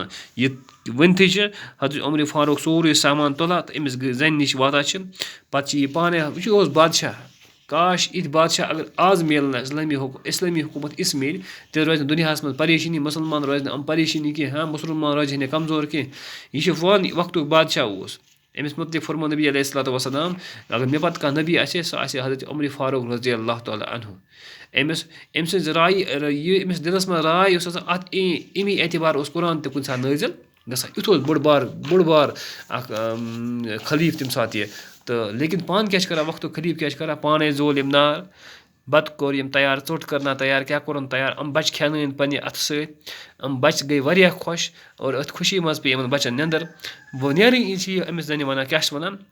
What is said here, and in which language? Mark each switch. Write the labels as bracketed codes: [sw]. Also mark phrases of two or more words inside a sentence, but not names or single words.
[ks] یہِ ؤنۍتھٕے چھِ حضرت عمر فاروق سورُے سامان تُلان تہٕ أمِس زَنہِ نِش واتان چھِ پَتہٕ چھِ یہِ پانَے یہِ اوس بادشاہ کاش یِتھۍ بادشاہ اگر آز میلن اِسلٲمی حکوٗمت یِژھ میلہِ تیٚلہِ روزِ نہٕ دُنیاہَس منٛز پریشٲنی مُسلمان روزِ نہٕ یِم پریشٲنی کینٛہہ مُسلمان روزِ ہے نہٕ کمزور کینٛہہ. یہِ چھِ وقتُک بادشاہ اوس أمِس متعلق فرمو نبی [ar] علیہ الصلوٰتُ وسلام [ks] اگر مےٚ پَتہٕ کانٛہہ نبی آسہِ ہے سُہ آسہِ ہے حضرت عمر فاروق [ar] رضی اللہ تعالیٰ عنہ. [ks] أمۍ سٕنٛز راے یہِ أمِس دِلَس منٛز راے اوس آسان اَتھ اَمی اعتبار اوس قرآن تہِ کُنہِ ساتہٕ نٲزِل گژھان یُتھ اوس بوٚڑ بار اَکھ خلیٖف تَمہِ ساتہٕ یہِ تہٕ لیکِن پانہٕ کیٛاہ چھِ کَران وقتُک خلیٖف کیٛاہ چھِ کَران پانَے زول یِم نار بَتہٕ کوٚر یِم تیار ژوٚٹ کٔرنا تیار کیٛاہ کوٚرُن تیار یِم بَچہِ کھٮ۪نٲنۍ پنٛنہِ اَتھٕ سۭتۍ یِم بَچہِ گٔے واریاہ خۄش اور أتھۍ خوشی منٛز پیٚیہِ یِمَن بَچَن نیٚنٛدٕر نیرٕنۍ چھِ یہِ أمِس زَنہِ وَنان کیٛاہ چھِ وَنان